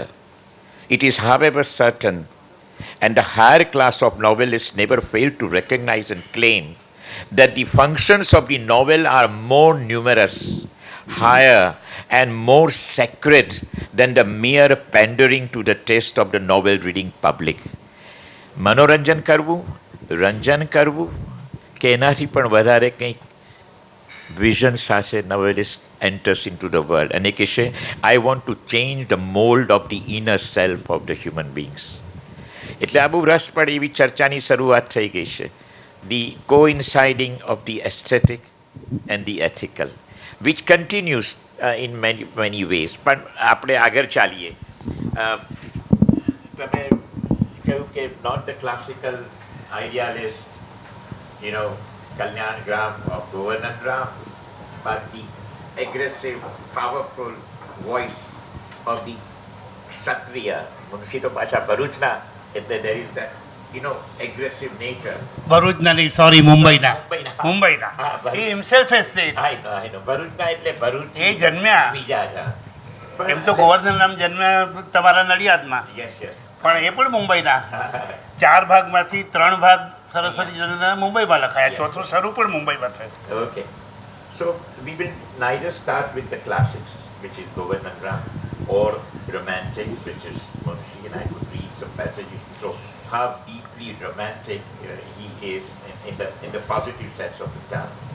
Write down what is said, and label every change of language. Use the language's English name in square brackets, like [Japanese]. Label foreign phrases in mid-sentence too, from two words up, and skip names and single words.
[English] It is, however, certain, and the higher class of novelists never fail to recognize and claim, that the functions of the novel are more numerous, higher, and more sacred than the mere pandering to the taste of the novel reading public. [Gujarati] મનોરંજન કરવું, રંજન કરવું, કે એનાથી પણ વધારે કંઈક [English] vision સાથે novelist enters into the world [Gujarati] અને કહેશે [English] I want to change the mold of the inner self of the human beings. [Gujarati] એટલે આ બહુ રસપ્રદ એવી ચર્ચાની શરૂઆત થઈ ગઈ છે. [English] The coinciding of the aesthetic and the ethical, which continues in many ways. [Gujarati] પણ આપણે આગળ ચાલીએ. તમે કહ્યું કે [English] not the classical idealist, Kalyan Gram of Govardhanram, but the aggressive, powerful voice of the Kshatriya. Munshi [Gujarati] તો પાછા ભરૂચના, એટલે [English] there is that, aggressive nature. [Gujarati] ભરૂચના નહીં, સોરી, મુંબઈના. [English] He himself has said. I know. [Gujarati] ભરૂચના એટલે ભરૂચ. એ જન્મ્યા. બીજા છે. એમ તો ગોવર્ધનરામ જન્મ્યા તમારા નડિયાદમાં. [English] Yes. [Gujarati] પણ એ પણ મુંબઈના. 4 ભાગમાંથી 3 ભાગ સરસ્વતીચંદ્રના મુંબઈમાં લખાયા, ચોથું શરૂ પણ મુંબઈમાં થયું. [English] Okay. So we will neither start with the classics, which is Govardhanram, or romantic, which is Munshi, and I could read some passages to show how deeply romantic he is in the positive sense of the term.